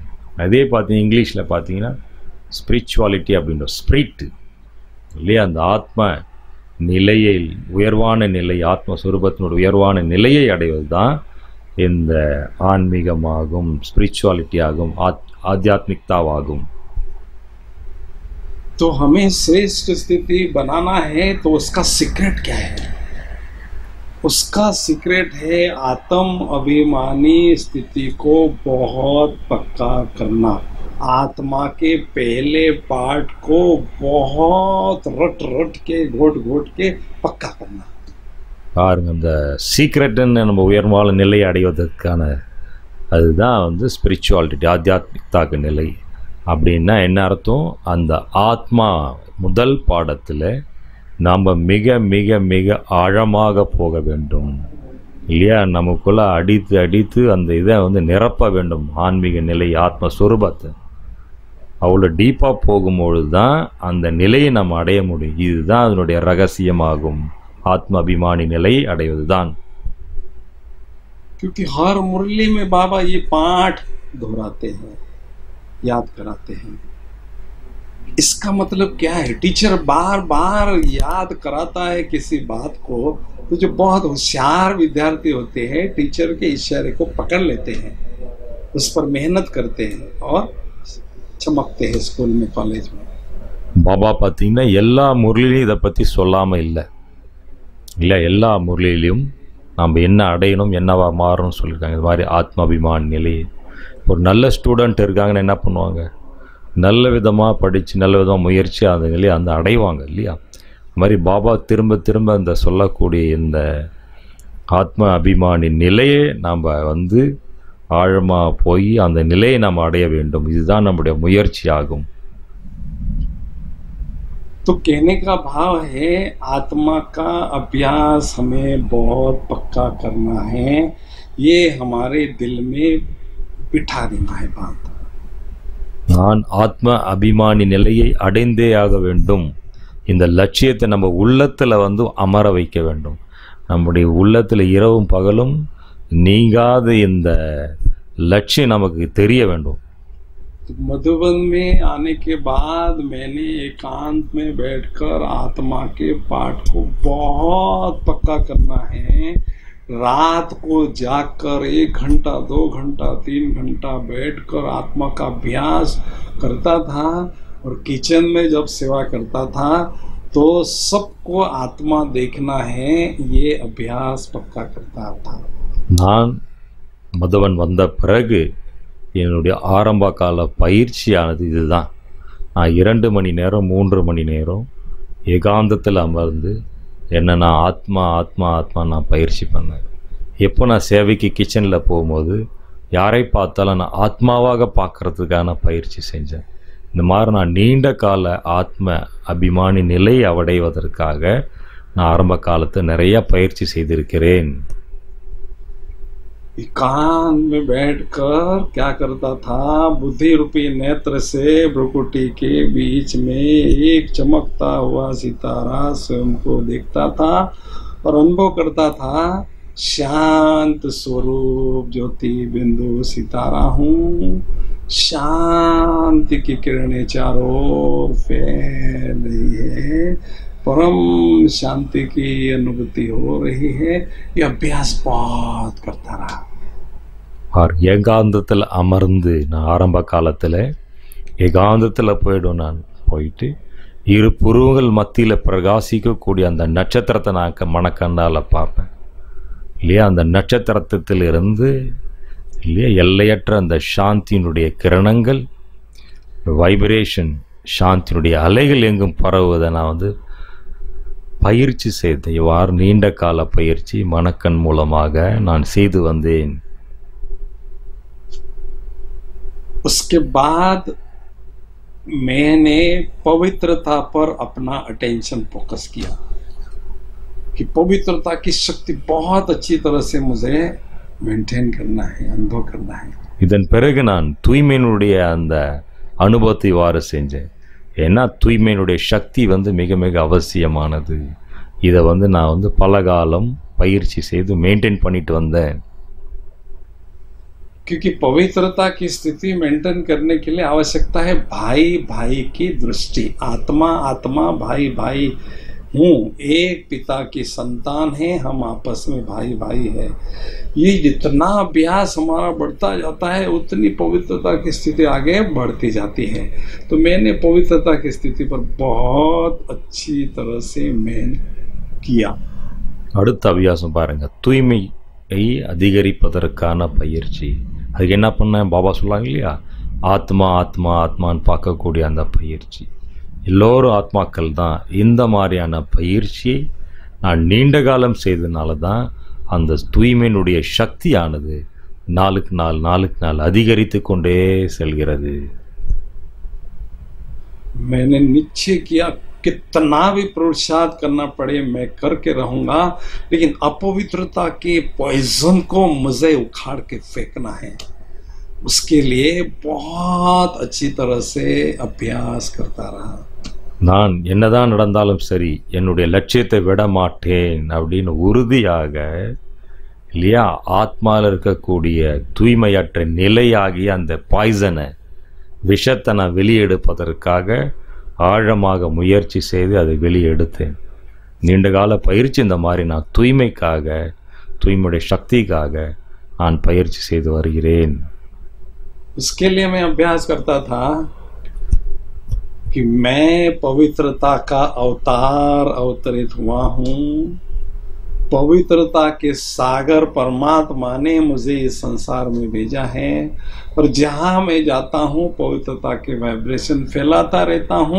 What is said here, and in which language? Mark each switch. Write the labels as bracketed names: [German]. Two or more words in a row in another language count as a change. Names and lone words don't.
[Tamil] அதே பார்த்தீங்கன்னா இங்கிலீஷில் பார்த்தீங்கன்னா ஸ்பிரிச்சுவாலிட்டி அப்படின்ற ஸ்பிரிட் இல்லையா, அந்த ஆத்ம நிலையை, உயர்வான நிலை, ஆத்மஸ்வரூபத்தினோட உயர்வான நிலையை அடைவது தான் இந்த ஆன்மீகமாகும், ஸ்பிரிச்சுவாலிட்டி ஆகும், ஆத்தியாத்மிக்தாவாகும். [Hindi] तो हमें श्रेष्ठ स्थिति बनाना है, तो उसका सीक्रेट क्या है? उसका सीक्रेट है आत्म अभिमानी स्थिति को बहुत पक्का करना. आत्मा के पहले पार्ट को बहुत रट के घोट के पक्का करना. [Tamil] பாருங்க, அந்த சீக்ரெட்டுன்னு நம்ம உயர்வான நிலையை அடைவதற்கான அதுதான் ஸ்பிரிச்சுவாலிட்டி, ஆத்தியாத்மிக்தாக்கு நிலை. அப்படின்னா என்ன அர்த்தம்? அந்த ஆத்மா முதல் பாடத்தில் நாம் மிக மிக மிக ஆழமாக போக வேண்டும் இல்லையா? நமக்குள்ளே அடித்து அந்த இதை நிரப்ப வேண்டும். ஆன்மீக நிலை, ஆத்மஸ்வரூபத்தை அவ்வளோ டீப்பாக போகும்பொழுது தான் அந்த நிலையை நம்ம அடைய முடியும். இதுதான் அதனுடைய ரகசியமாகும், ஆத்ம அபிமானி நிலை அடைவது தான். [Hindi] क्योंकि हर मुरली में बाबा ये पाठ दोहराते हैं, याद कराते हैं इसका मतलब क्या है? टीचर बार बार याद कराता है किसी बात को, तो जो बहुत होशियार विद्यार्थी होते हैं टीचर के इशारे को पकड़ लेते हैं, उस पर मेहनत करते हैं और चमकते हैं स्कूल में, कॉलेज में. [Tamil] பாபா பார்த்தீங்கன்னா எல்லா முரளிலையும் இதை பற்றி சொல்லாமல் இல்லை. எல்லா முரளிலையும் நம்ம என்ன அடையணும், என்னவா மாறணும்னு சொல்லியிருக்காங்க. இது மாதிரி ஆத்மாபிமான நிலை. ஒரு நல்ல ஸ்டூடெண்ட் இருக்காங்கன்னு என்ன பண்ணுவாங்க, நல்ல விதமாக படித்து நல்ல விதமாக முயற்சி அந்த நிலையை அந்த அடைவாங்க இல்லையா. அது மாதிரி பாபா திரும்ப திரும்ப இந்த சொல்லக்கூடிய இந்த ஆத்ம அபிமானி நிலையை நாம் வந்து ஆழமாக போய் அந்த நிலையை நாம் அடைய வேண்டும். இதுதான் நம்முடைய முயற்சி ஆகும். [Hindi] तो कहने का भाव है आत्मा का अभ्यास हमें बहुत पक्का करना है, ये हमारे दिल में बिठा देना है बात. [Tamil] நான் ஆத்ம அபிமானி நிலையை அடைந்தே ஆக வேண்டும். இந்த லட்சியத்தை நம்ம உள்ளத்தில் வந்து அமர வைக்க வேண்டும். நம்முடைய உள்ளத்தில் இரவும் பகலும் நீங்காத இந்த லட்சியம் நமக்கு தெரிய வேண்டும். [Hindi] मधुबन में आने के बाद मैंने एकांत में बैठकर आत्मा के पाठ को बहुत पक्का करना है. रात को जागकर 1 घंटा 2 घंटा 3 घंटा बैठकर आत्मा का अभ्यास करता था, और किचन में जब सेवा करता था तो सबको आत्मा देखना है, ये अभ्यास पक्का करता था. [Tamil] நான் மதுவன் வந்த பிறகு என்னுடைய ஆரம்ப கால பயிற்சியானது இதுதான். நான் 2 மணி நேரம் 3 மணி நேரம் ஏகாந்தத்தில் அமர்ந்து என்ன நான் ஆத்மா ஆத்மா ஆத்மா நான் பயிற்சி பண்ணேன். எப்போ நான் சேவைக்கு கிச்சனில் போகும்போது யாரை பார்த்தாலும் நான் ஆத்மாவாக பார்க்குறதுக்கான பயிற்சி செஞ்சேன். இந்த மாதிரி நான் நீண்ட கால ஆத்ம அபிமானி நிலை அடைவதற்காக நான் ஆரம்ப காலத்தில் நிறைய பயிற்சி செய்திருக்கிறேன். [Hindi] एकांत में बैठकर क्या करता था, बुद्धि रूपी नेत्र से भ्रुकुटी के बीच में एक चमकता हुआ सितारा स्वयं को देखता था और अनुभव करता था, शांत स्वरूप ज्योति बिंदु सितारा हूँ, शांति की किरणें चारों ओर फैल रही है, परम शांति की अनुभूति हो रही है. ये अभ्यास बहुत करता रहा. [Tamil] और ஏகாந்தத்தில் அமர்ந்து நான் ஆரம்ப காலத்தில் ஏகாந்தத்தில் போய்டும். நான் போயிட்டு இரு புருவங்கள் மத்தியில் பிரகாசிக்கக்கூடிய அந்த நட்சத்திரத்தை நான் மனக்கண்ணால் பார்ப்பேன் இல்லையா. அந்த நட்சத்திரத்திலிருந்து இல்லையா எல்லையற்ற அந்த சாந்தியினுடைய கிரணங்கள், வைப்ரேஷன், சாந்தியினுடைய அலைகள் எங்கும் பரவுவதை நான் வந்து பயிற்சி செய்தேன். இவ்வாறு நீண்ட கால பயிற்சி மனக்கண் மூலமாக நான் செய்து வந்தேன். [Hindi] उसके बाद मैंने पवित्रता पर अपना [English] attention focus [Hindi] किया कि पवित्रता की शक्ति बहुत अच्छी तरह से मुझे मेंटेन करना है, अनुभव करना है. [Tamil] இதன் பிறகு நான் தூய்மையினுடைய அந்த அனுபவத்தை இவ்வாறு செஞ்சேன். ஏன்னா தூய்மையினுடைய சக்தி வந்து மிக மிக அவசியமானது. இதை வந்து நான் வந்து பல காலம் பயிற்சி செய்து மெயின்டைன் பண்ணிட்டு வந்தேன். [Hindi] क्योंकि पवित्रता की स्थिति मेंटेन करने के लिए आवश्यकता है भाई भाई की दृष्टि. आत्मा आत्मा भाई भाई हूँ, एक पिता की संतान है, हम आपस में भाई भाई है. ये जितना अभ्यास हमारा बढ़ता जाता है उतनी पवित्रता की स्थिति आगे बढ़ती जाती है. तो मैंने पवित्रता की स्थिति पर बहुत अच्छी तरह से मेहनत किया. [Tamil] அடுத்த அபியாசம் பாருங்க, தூய்மையை அதிகரிப்பதற்கான பயிற்சி. அதுக்கு என்ன பண்ணேன், பாபா சொல்லாங்க இல்லையா, ஆத்மா ஆத்மா ஆத்மான்னு பார்க்கக்கூடிய அந்த பயிற்சி. எல்லோரும் ஆத்மாக்கள் தான். இந்த மாதிரியான பயிற்சியை நான் நீண்ட காலம் செய்ததுனால தான் அந்த தூய்மையினுடைய சக்தியானது நாளுக்கு நாள் அதிகரித்து கொண்டே செல்கிறது. [Hindi] मैंने निश्चय किया कितना भी पुरुषार्थ करना पड़े मैं करके रहूंगा, लेकिन अपवित्रता के पॉइजन को मुझे उखाड़ के फेंकना है. उसके लिए बहुत अच्छी तरह से अभ्यास करता रहा. [Tamil] நான் என்னதான் நடந்தாலும் சரி என்னுடைய லட்சியத்தை விட மாட்டேன் அப்படின்னு உறுதியாக இல்லையா ஆத்மாவில் இருக்கக்கூடிய தூய்மையற்ற நிலையாகிய அந்த பாய்சனை விஷத்தை நான் வெளியெடுப்பதற்காக ஆழமாக முயற்சி செய்து அதை வெளியே எடுத்தேன். நீண்டகால பயிற்சி இந்த மாதிரி நான் தூய்மைக்காக, தூய்மையுடைய சக்திக்காக நான் பயிற்சி செய்து வருகிறேன். [Hindi] उसके लिए मैं अभ्यास करता था कि मैं पवित्रता का अवतार अवतरित हुआ हूँ. पवित्रता के सागर परमात्मा ने मुझे इस संसार में भेजा है और जहाँ मैं जाता हूँ पवित्रता के वाइब्रेशन फैलाता रहता हूँ.